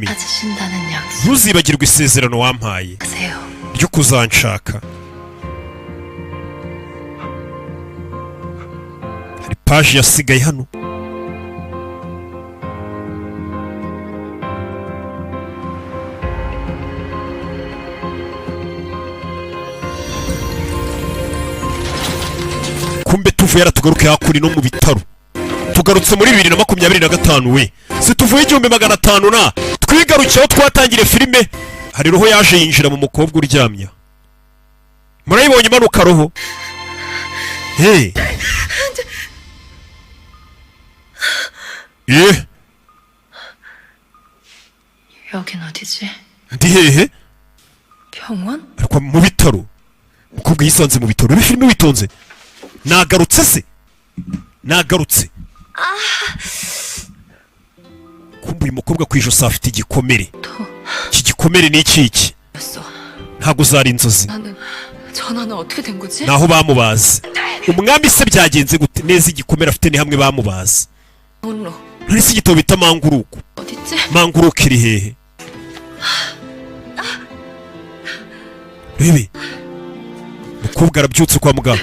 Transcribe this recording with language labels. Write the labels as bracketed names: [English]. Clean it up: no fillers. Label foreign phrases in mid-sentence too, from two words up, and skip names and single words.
[Korean] 찾으신다는 약속 [Kinyarwanda] ntuzibagirwe isezerano wampaye [Korean] 하세요. [Kinyarwanda] ryo kuzanshaka. hari paje yasigaye hano. kumbe tuvuye yaratugaruke hakuri no mu bitaro. tugarutse muri 2025 we. si tuvuye 1500 na twigarukiyeho twatangire filime. hari roho yaje yinjira mu mukobwa uryamye. murayibonye imanuka roho. [Korean] Hey. 예? 여긴 어디지? [Kinyarwanda] ndi hehe? [Korean] 병원? [Kinyarwanda] ariko mu bitaro. umukobwa yisanze mu bitaro. uri filime witonze. nagarutse se? nagarutse. kumbe uyu mukobwa ku ijosi afite igikomere. iki gikomere ni iki? [Korean] 였어. [Kinyarwanda] ntabwo zari inzozi. [Korean] 전화는 어떻게 된 거지? [Kinyarwanda] naho bamubaze. umwami se byagenze gute? neza igikomere afite ni hamwe bamubaze. [Korean] 문로 [Kinyarwanda] ntari se igitabo bita manguruku. [Korean] 어딨지? [Kinyarwanda] manguruku iri hehe? rebe umukobwa arabyutse kwa muganga.